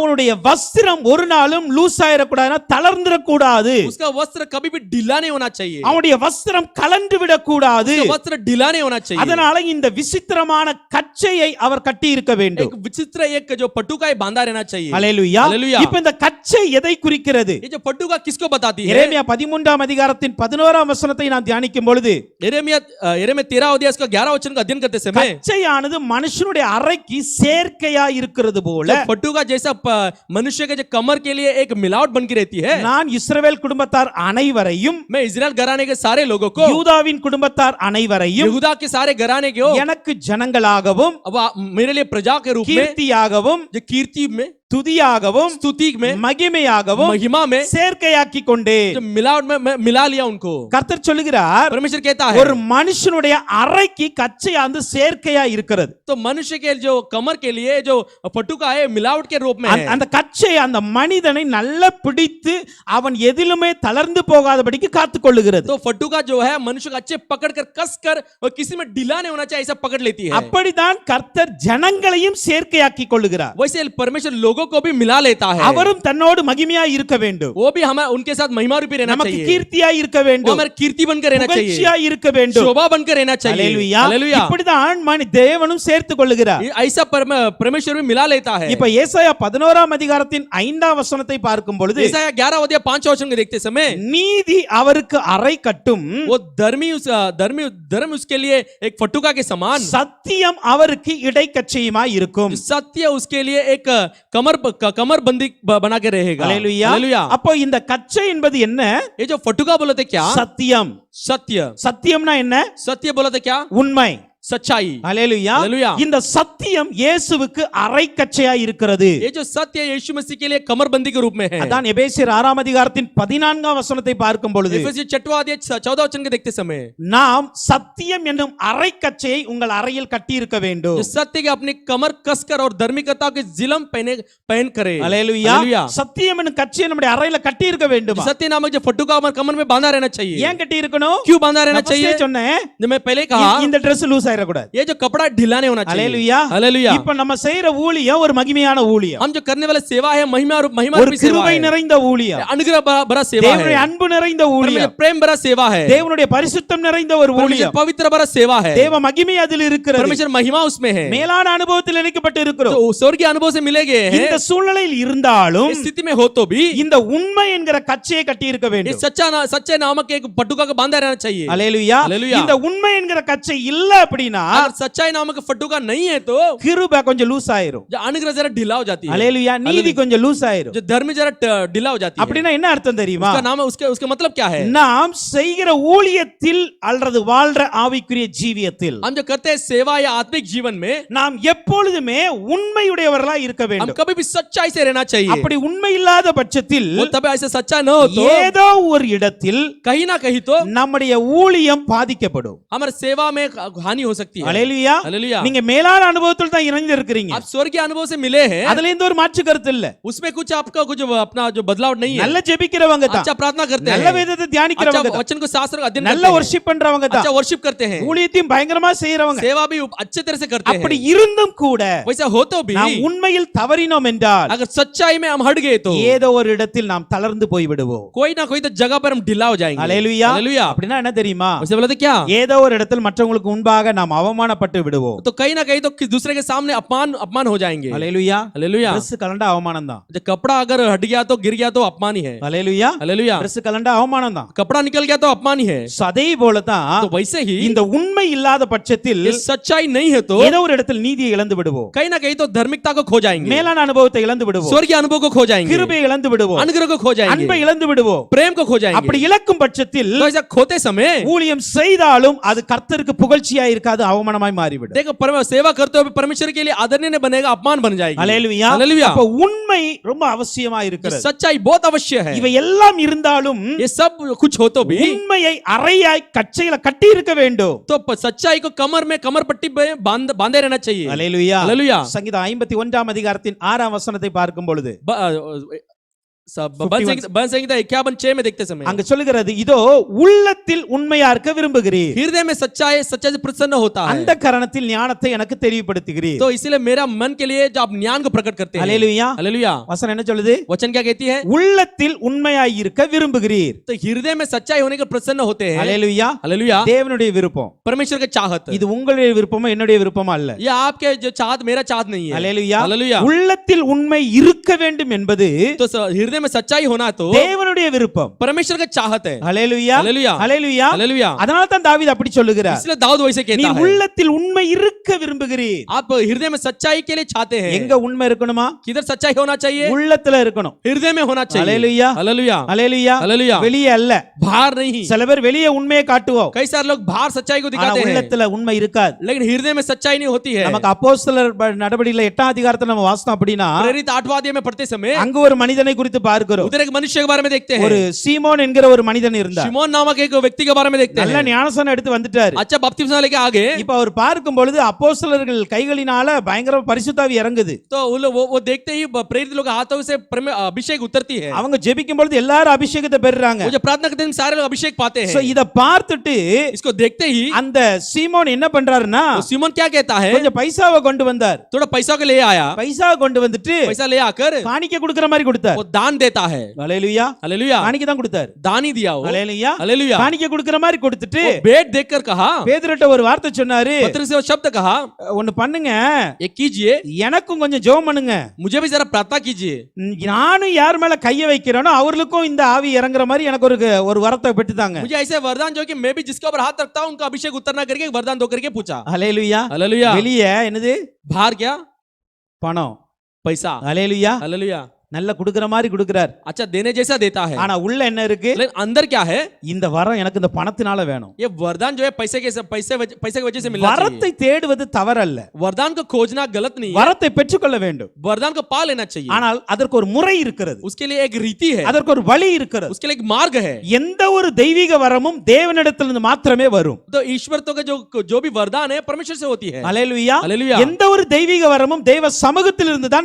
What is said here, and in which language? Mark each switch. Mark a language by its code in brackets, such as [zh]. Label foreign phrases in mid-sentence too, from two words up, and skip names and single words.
[ta] அவனுடைய வஸ்திரம் ஒரு நாளும் லூஸ் ஆயிடக்கூடாதுன்னா தளர்ந்துட கூடாது. [hi] उसका वस्त्र कभी भी ढीला नहीं होना चाहिए. [ta] அவனுடைய வஸ்திரம் கலண்டு விடக்கூடாது. [hi] उसका वस्त्र ढीला नहीं होना चाहिए. [ta] அதனால இந்த விசித்திரமான கச்சையை அவர் கட்டி இருக்க வேண்டும். [hi] एक विचित्र एक जो पटुका है बांधा रहना चाहिए. [ta] அல்லேலூயா. [hi] हालेलुया. [ta] இப்போ இந்த கச்சை எதை குறிக்கிறது? [hi] ये जो पटुका किसको बताती है? [ta] எரேமியா 13ஆம் அதிகாரத்தின் 11ஆம் வசனத்தை நாம் தியானிக்கும் பொழுது [hi] यिर्मयाह 13 अध्याय का 11 वचन का अध्ययन करते समय [ta] கச்சையானது மனுஷனுடைய அறைக்கு சேர்க்கையா இருக்கிறது போல [hi] जो पटुका जैसा मनुष्य के जो कमर के लिए एक मिलावट बन के रहती है. [ta] நான் இஸ்ரவேல் குடும்பத்தார் அனைவரையும் [hi] मैं इजराइल घराने के सारे लोगों को, [ta] யூதாவின் குடும்பத்தார் அனைவரையும் [hi] यहूदा के सारे घराने के हो, [ta] எனக்கு ஜனங்களாகவும் [hi] अब मेरे लिए प्रजा के रूप में, [ta] கீர்த்தியாகவும் [hi] जो कीर्ति में, [ta] துதியாகவும் [hi] स्तुति में, [ta] மகிமையாகவும் [hi] महिमा में, [ta] சேர்க்கையாக்கி கொண்டே [hi] जो मिलावट में मैं मिला लिया उनको. [ta] கர்த்தர் சொல்லுகிறார், [hi] परमेश्वर कहता है [ta] ஒரு மனுஷனுடைய அறைக்கு கச்சையானது சேர்க்கையா இருக்கிறது. [hi] तो मनुष्य के जो कमर के लिए जो पटुका है मिलावट के रूप में है. [ta] அந்த கச்சை அந்த மனிதனை நல்லா பிடித்து அவன் எதிலுமே தளர்ந்து போகாதபடிக்கு காத்துக் கொள்ளுகிறது. [hi] तो पटुका जो है मनुष्य को अच्छे पकड़ कर कस कर और किसी में ढीला नहीं होना चाहिए ऐसा पकड़ लेती है. [ta] அப்படிதான் கர்த்தர் ஜனங்களையும் சேர்க்கையாக்கி கொள்ளுகிறார். [hi] वैसे परमेश्वर लोगों को भी मिला लेता है. [ta] அவரும் தன்னோடு மகிமையா இருக்க வேண்டும். [hi] वो भी हमें उनके साथ महिमा रूपी रहना [ta] நமக்கு [hi] चाहिए. [ta] கீர்த்தியா இருக்க [hi] वो [ta] வேண்டும். [hi] हमारे कीर्ति बनकर रहना चाहिए. [ta] புகழ்ச்சியா இருக்க வேண்டும். [hi] शोभा बनकर रहना चाहिए. [ta] அல்லேலூயா. [hi] हालेलुया. [ta] இப்படிதான் தேவனும் சேர்த்துக் கொள்ளுகிறார். [hi] ऐसा परमेश्वर भी मिला लेता है. [ta] இப்ப ஏசாயா 11ஆம் அதிகாரத்தின் 5ஆம் வசனத்தை பார்க்கும் பொழுது [hi] ஏசாயா 11 अध्याय 5 वचन को देखते समय [ta] நீதி அவருக்கு அறை கட்டும், [hi] वो धर्म उसके लिए एक पटुका के समान, [ta] சத்தியம் அவருக்கு இடைக்கச்சையுமாய் இருக்கும். [hi] सत्य उसके लिए एक कमर बंदी बना के रहेगा. [ta] அல்லேலூயா. [hi] हालेलुया. [ta] அப்போ இந்த கச்சை என்பது என்ன? [hi] ये जो पटुका बोलते क्या? [ta] சத்தியம். [hi] सत्य. [ta] சத்தியம்னா என்ன? [hi] सत्य बोलते क्या? [ta] உண்மை. [hi] सच्चाई. [ta] அல்லேலூயா. [hi] हालेलुया. [ta] இந்த சத்தியம் இயேசுவுக்கு அறைக்கச்சையா இருக்கிறது. [hi] ये जो सत्य यीशु मसीह के लिए कमरबंदी के रूप में है. [ta] அதான் எபேசியர் 6ஆம் அதிகாரத்தின் 14ஆம் வசனத்தை பார்க்கும் பொழுது [hi] एफेसियर 6वां अध्याय 14 वचन के देखते समय [ta] நாம் சத்தியம் என்னும் அறைக்கச்சையை உங்கள் அறையில் கட்டி இருக்க வேண்டும். [hi] जो सत्य के अपनी कमर कसकर और धार्मिकता के जिलम पहन करे. [ta] அல்லேலூயா. [hi] हालेलुया. [ta] சத்தியம் என்னும் கச்சையை நம்முடைய அறையில கட்டி இருக்க வேண்டும். [hi] सत्य नामक जो पटुका हमारे कमर में बांधा रहना चाहिए. [ta] ஏன் கட்டி இருக்கணும்? [hi] क्यों बांधा रहना [ta] நான் [hi] चाहिए? [ta] சொன்னேன், [hi] जो मैं पहले कहा [ta] இந்த [en] Dress loose [ta] ஆயிடக்கூடாது. [hi] ये जो कपड़ा ढीला नहीं होना चाहिए। [ta] அல்லேலூயா. [hi] हालेलुया। [ta] இப்ப நம்ம செய்யற ஊழியம் ஒரு மகிமையான ஊழியம், [hi] हम जो करने वाला सेवा है महिमा [ta] ஒரு [hi] रूपी सेवा [ta] கிருபை [hi] है, [ta] நிறைந்த ஊழியம், [hi] अनुग्रह भरा सेवा [ta] தேவனுடைய [hi] है, [ta] அன்பு நிறைந்த ஊழியம், [hi] प्रेम भरा सेवा है, [ta] தேவனுடைய பரிசுத்தம் நிறைந்த ஒரு [hi] परमेश्वर [ta] ஊழியம், [hi] पवित्र भरा सेवा है, [ta] தேவ மகிமை அதில் இருக்கிறது. [hi] परमेश्वर महिमा उसमें है, [ta] மேலான அனுபவத்தில் இணைக்கப்பட்டு இருக்கிறோம். [hi] तो स्वर्गीय अनुभव से मिलेंगे। [ta] இந்த சூழ்நிலையில் இருந்தாலும் [hi] इस स्थिति में हो तो भी [ta] இந்த உண்மை என்கிற கச்சையை கட்டி இருக்க [hi] इस [ta] வேண்டும். [hi] सच्चे नामक एक फटुका को बांधा रहना चाहिए। [ta] அல்லேலூயா. அல்லேலூயா. இந்த உண்மை என்கிற கச்சை இல்ல அப்படின்னா [hi] अगर सच्चाई नामक फटुका नहीं है तो [ta] கிருபை கொஞ்சம் லூஸ் ஆயிரும். [hi] जो अनुग्रह जरा ढीला हो जाती है, [ta] அல்லேலூயா. நீதி கொஞ்சம் லூஸ் ஆயிரும். [hi] जो धर्म जरा ढीला हो जाती है। [ta] அப்படின்னா என்ன அர்த்தம் தெரியுமா? [hi] उसका नाम उसके मतलब क्या है? [ta] நாம் செய்கிற ஊழியத்தில் அல்லது வாழ்ற ஆவிக்குரிய ஜீவியத்தில் [hi] हम जो करते हैं सेवा या आत्मिक जीवन में [ta] நாம் எப்பொழுதுமே உண்மையுடையவர்களா இருக்க [hi] हम [ta] வேண்டும். [hi] कभी भी सच्चाई से रहना चाहिए। [ta] அப்படி உண்மை இல்லாத பட்சத்தில் [hi] वो तब ऐसे सच्चा न हो तो [ta] ஏதோ ஒரு இடத்தில் [hi] कहीं ना कहीं तो [ta] நம்முடைய ஊழியம் பாதிக்கப்படும். [hi] हमारे सेवा में हानि हो सकती है। [ta] அல்லேலூயா. [hi] हालेलुया। [ta] நீங்க மேலான அனுபவத்தில் தான் இணைந்து இருக்கிறீங்க. [hi] आप स्वर्गीय अनुभव से मिले हैं, [ta] அதுல எந்த ஒரு மாற்று கருத்து இல்ல. [hi] उसमें कुछ आपका कुछ अपना जो बदलाव नहीं है। [ta] நல்ல ஜெபிக்கிறவங்க தான், [hi] अच्छा प्रार्थना करते [ta] நல்ல [hi] हैं, [ta] வேதத்தை [hi] अच्छा [ta] தியானிக்கிறவங்க தான், [hi] वचन को शास्त्र का अध्ययन [ta] நல்ல [hi] करते हैं, [ta] வொர்ஷிப் பண்றவங்க தான், [hi] अच्छा वर्शिप करते हैं, [ta] ஊழியத்தையும் பயங்கரமா செய்யறவங்க. [hi] सेवा भी अच्छे तरह से करते [ta] அப்படி [hi] हैं। [ta] இருந்தும் கூட [hi] वैसा हो तो भी [ta] நாம் உண்மையில் தவறினோம் என்றால் [hi] अगर सच्चाई में हम हट गए तो [ta] ஏதோ ஒரு இடத்தில் நாம் தளர்ந்து போய் விடுவோம். [hi] कोई ना कोई तो जगह पर हम ढीला हो जाएंगे। [ta] அல்லேலூயா. [hi] हालेलुया। [ta] அப்படின்னா என்ன தெரியுமா? [hi] वैसे बोला तो क्या, [ta] ஏதோ ஒரு இடத்தில் மற்றவங்களுக்கு முன்பாக நாம் அவமானப்பட்டு விடுவோம். [hi] तो कहीं ना कहीं तो दूसरे के सामने अपमान हो जाएंगे। [ta] அல்லேலூயா. [hi] हालेलुया। [ta] Dress கலண்டா அவமானம் தான். [hi] जो कपड़ा अगर हट गया तो गिर गया तो अपमान ही है। [ta] அல்லேலூயா. [hi] हालेलुया। [ta] Dress கலண்டா அவமானம் தான். [hi] कपड़ा निकल गया तो अपमान ही है। [ta] அதே போல தான் [hi] तो वैसे ही [ta] இந்த உண்மை இல்லாத பட்சத்தில் [hi] ये सच्चाई नहीं है तो [ta] ஏதோ ஒரு இடத்தில் நீதியை இழந்து விடுவோம். [hi] कहीं ना कहीं तो धार्मिकता को खो जाएंगे, [ta] மேலான அனுபவத்தை இழந்து விடுவோம், [hi] स्वर्गीय अनुभव को खो जाएंगे, [ta] கிருபையை இழந்து விடுவோம், [hi] अनुग्रह को खो जाएंगे, [ta] அன்பை இழந்து விடுவோம். [hi] प्रेम को खो जाएंगे। [ta] அப்படி இழக்கும் பட்சத்தில் [hi] तो ऐसा खोते समय [ta] ஊழியம் செய்தாலும் அது கர்த்தருக்கு புகழ்ச்சியா இருக்காது, அவமானமாய் மாறிவிடும். [hi] देखो सेवा करते हुए परमेश्वर के लिए आदरणीय नहीं बनेगा, अपमान बन जाएगी। [ta] அல்லேலூயா. [hi] हालेलुया। [ta] அப்ப உண்மை ரொம்ப அவசியமா இருக்கிறது. [hi] सच्चाई बहुत अवश्य है। [ta] இவை எல்லாம் இருந்தாலும் [hi] ये सब कुछ हो तो भी [ta] உண்மையை அறையாய் கச்சையில கட்டி இருக்க வேண்டும். [hi] तो सच्चाई को कमर पट्टी पे बांधे रहना चाहिए। [ta] அல்லேலூயா. [hi] हालेलुया। [ta] சங்கீதம் 51 அதிகாரத்தின் 6 வசனத்தை பார்க்கும் பொழுது [hi] बन संहिता 51:6 में देखते समय [ta] அங்க சொல்லுகிறது, இதோ உள்ளத்தில் உண்மையா இருக்க விரும்புகிறீர், [hi] हृदय में सच्चाई से प्रसन्न होता है, [ta] அந்த கரணத்தில் ஞானத்தை எனக்கு தெரியப்படுத்துகிறீர். [hi] तो इसलिए मेरा मन के लिए जो आप ज्ञान को प्रकट करते हैं। [ta] அல்லேலூயா. [hi] हालेलुया। [ta] வசனம் என்ன சொல்லுது? [hi] वचन क्या कहती है? [ta] உள்ளத்தில் உண்மையாய் இருக்க விரும்புகிறீர். [hi] तो हृदय में सच्चाई होने के प्रसन्न होते हैं। [ta] அல்லேலூயா. [hi] हालेलुया। [ta] தேவனுடைய விருப்பம். [hi] परमेश्वर का चाहत, [ta] இது உங்களுடைய விருப்பமா என்னுடைய விருப்பமா அல்ல. [hi] ये आपके जो चाहत मेरा चाहत नहीं है। [ta] அல்லேலூயா. [hi] हालेलुया। [ta] உள்ளத்தில் உண்மை இருக்க வேண்டும் என்பது [hi] तो हृदय में सच्चाई होना तो [ta] தேவனுடைய விருப்பம், [hi] परमेश्वर का चाहत है। [ta] அல்லேலூயா. [hi] हालेलुया। [ta] அல்லேலூயா. [hi] हालेलुया। [ta] அதனால தான் தாவீது அப்படி சொல்லுகிறார், [hi] इसलिए दाऊद वैसे [ta] நீ [hi] कहता है, [ta] உள்ளத்தில் உண்மை இருக்க விரும்புகிறீர். [hi] आप हृदय में सच्चाई के लिए चाहते हैं। [ta] எங்க உண்மை இருக்கணுமா? [hi] किधर सच्चाई होना चाहिए? [ta] உள்ளத்துல இருக்கணும். [hi] हृदय में होना चाहिए। हालेलुया. हालेलुया। [ta] அல்லேலூயா. [hi] हालेलुया। [ta] வெளியே அல்ல. [hi] बाहर नहीं। [ta] சில பேர் வெளியே உண்மையை காட்டுவோம், [hi] कई सारे लोग बाहर सच्चाई को [ta] ஆனா [hi] दिखाते हैं, [ta] உள்ளத்துல உண்மை இருக்காது. [hi] लेकिन हृदय में सच्चाई नहीं होती है। [ta] நமக்கு அப்போஸ்தலர் நடவடிக்கையில 8ஆம் அதிகாரத்துல நம்ம வாசித்தோம் அப்படின்னா [hi] प्रेरित 8वां अध्याय में पढ़ते समय [ta] அங்க ஒரு மனிதனை குறித்து பார்க்கிறோம். [hi] उधर एक मनुष्य के बारे में देखते हैं। [ta] ஒரு சீமோன் என்கிற ஒரு மனிதன் இருந்தார். [hi] शिमोन नामक एक व्यक्ति के बारे में देखते [ta] நல்ல [hi] हैं। [ta] ஞானஸ்நானம் எடுத்து வந்துட்டாரு. [hi] अच्छा बपतिस्मा लेके आगे [ta] இப்ப அவர் பார்க்கும் பொழுது அப்போஸ்தலர்கள் கைகளினால பயங்கர பரிசுத்தாவி இறங்குது. [hi] तो वो देखते ही प्रेरित लोग हाथों से अभिषेक उतरती है। [ta] அவங்க ஜெபிக்கும் பொழுது எல்லாரும் அபிஷேகத்தை பெறுறாங்க. [hi] वो जो प्रार्थना करते हैं सारे लोग अभिषेक पाते [ta] சோ [hi] हैं। [ta] இத பார்த்துட்டு [hi] इसको देखते ही [ta] அந்த சீமோன் என்ன பண்றாருன்னா [hi] तो सिमोन क्या कहता है, [ta] கொஞ்சம் பைசாவை கொண்டு வந்தார். [hi] थोड़ा पैसा को ले आया, [ta] பைசாவை கொண்டு வந்துட்டு [hi] पैसा ले आकर [ta] காணிக்கை கொடுக்கிற மாதிரி கொடுத்தார். [hi] वो दान देता है। [ta] அல்லேலூயா. [hi] हालेलुया। [ta] காணிக்கை தான் கொடுத்தார். [hi] दान ही दिया वो। [ta] அல்லேலூயா. [hi] हालेलुया। [ta] காணிக்கை கொடுக்கிற மாதிரி கொடுத்துட்டு [hi] वो भेंट देखकर कहा, [ta] பேதுருட்ட ஒரு வார்த்தை சொன்னாரு, [hi] पत्र से वो शब्द कहा, [ta] ஒன்னு பண்ணுங்க, [hi] ये कीजिए, [ta] எனக்கும் கொஞ்சம் ஜெபம் பண்ணுங்க, [hi] मुझे भी जरा प्रार्थना कीजिए। [ta] நானும் யார் மேல கைய வைக்கிறேனோ அவர்களுக்கும் இந்த ஆவி இறங்குற மாதிரி எனக்கு ஒரு வரத்தை பெற்றுதாங்க. [hi] मुझे ऐसे वरदान जो कि मैं भी जिसके ऊपर हाथ रखता हूं उनका अभिषेक उतरना करके वरदान दो करके पूछा। [ta] அல்லேலூயா. [hi] हालेलुया। [ta] வெளியே என்னது? [hi] बाहर क्या? [ta] பணம், [hi] पैसा। [ta] அல்லேலூயா. [hi] हालेलुया। [ta] நல்ல குடுக்குற மாதிரி குடுக்குறார். [hi] अच्छा देने जैसा देता है, [ta] ஆனா உள்ள என்ன இருக்கு? [hi] लेकिन अंदर क्या है? [ta] இந்த வரம் எனக்கு இந்த பணத்தினால வேணும். [hi] ये वरदान जो है पैसे की वजह से मिलना [ta] வரத்தை [hi] चाहिए। [ta] தேடுவது தவறல்ல, [hi] वरदान को खोजना गलत नहीं है, [ta] வரத்தை பெற்றுக்கொள்ள வேண்டும். [hi] वरदान को पा लेना चाहिए। [ta] ஆனால் அதற்கு ஒரு முறை இருக்கிறது, [hi] उसके लिए एक रीति है, [ta] அதற்கு ஒரு வழி இருக்கிறது. [hi] उसके लिए एक मार्ग है। [ta] எந்த ஒரு தெய்வீக வரமும் தேவனிடத்திலிருந்து மாத்திரமே வரும். [hi] तो ईश्वर तो का जो भी वरदान है परमेश्वर से होती है। [ta] அல்லேலூயா. [hi] हालेलुया। [ta] எந்த ஒரு தெய்வீக வரமும் தேவ சமூகத்திலிருந்து தான் வர வேண்டும்.